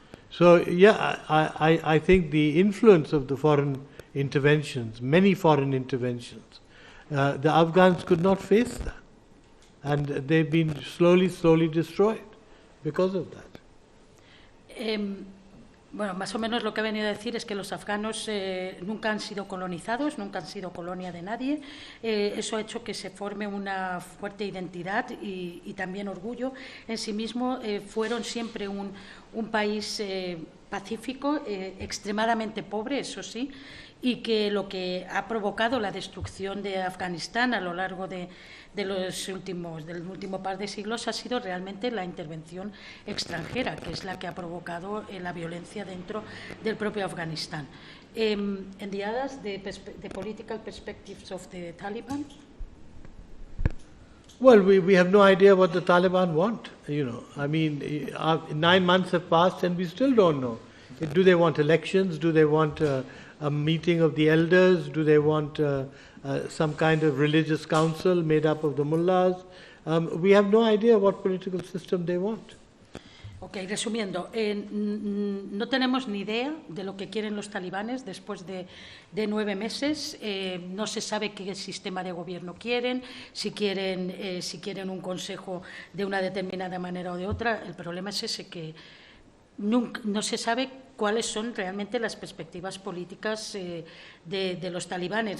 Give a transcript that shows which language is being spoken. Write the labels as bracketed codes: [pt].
[en] So I think the influence of the foreign interventions, many foreign interventions, the Afghans could not face that, and they've been slowly destroyed because of that. [es] Bueno, más o menos lo que he venido a decir es que los afganos nunca han sido colonizados, nunca han sido colonia de nadie. Eso ha hecho que se forme una fuerte identidad y también orgullo en sí mismo. Fueron siempre un país pacífico, extremadamente pobre, eso sí, y que lo que ha provocado la destrucción de Afganistán a lo largo del último par de siglos ha sido realmente la intervención extranjera, que es la que ha provocado la violencia dentro del propio Afganistán. [en] And the others, the political perspectives of the Taliban? Well, we have no idea what the Taliban want. I mean, 9 months have passed and we still don't know. Do they want elections? Do they want a meeting of the elders? Do they want some kind of religious council made up of the mullahs? We have no idea what political system they want. [es] Ok, resumiendo, no tenemos ni idea de lo que quieren los talibanes después de 9 meses. No se sabe qué sistema de gobierno quieren, si quieren un consejo de una determinada manera o de otra. El problema es ese, que no se sabe cuáles son realmente las perspectivas políticas de los talibanes.